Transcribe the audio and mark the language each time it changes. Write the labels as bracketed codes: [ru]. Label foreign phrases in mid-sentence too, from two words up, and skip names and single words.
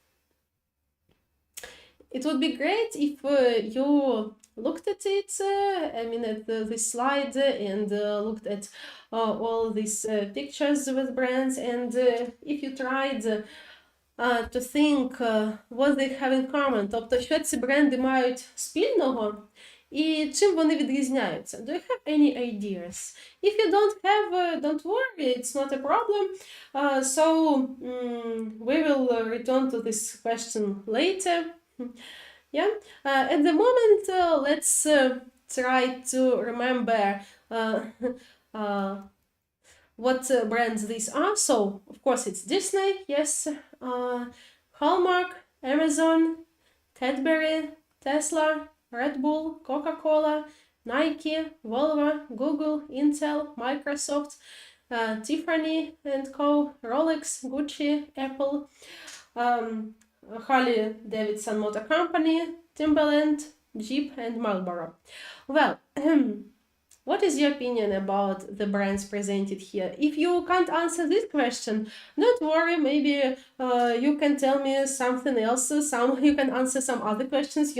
[en] It would be great if you looked at it, at this slide and looked at all these pictures with brands, and if you tried to think what they have in common, [uk] тобто, що ці бренди мають спільного і чим вони відрізняються. [en] Do you have any ideas? If you don't have, don't worry, it's not a problem. We will return to this question later. Yeah. At the moment, let's try to remember what brands these are. So, of course, it's Disney, yes, Hallmark, Amazon, Cadbury, Tesla, Red Bull, Coca-Cola, Nike, Volvo, Google, Intel, Microsoft, Tiffany & Co., Rolex, Gucci, Apple, Harley Davidson Motor Company, Timberland, Jeep, and Marlboro. Well, what is your opinion about the brands presented here? If you can't answer this question, don't worry, maybe you can tell me something else, you can answer some other questions.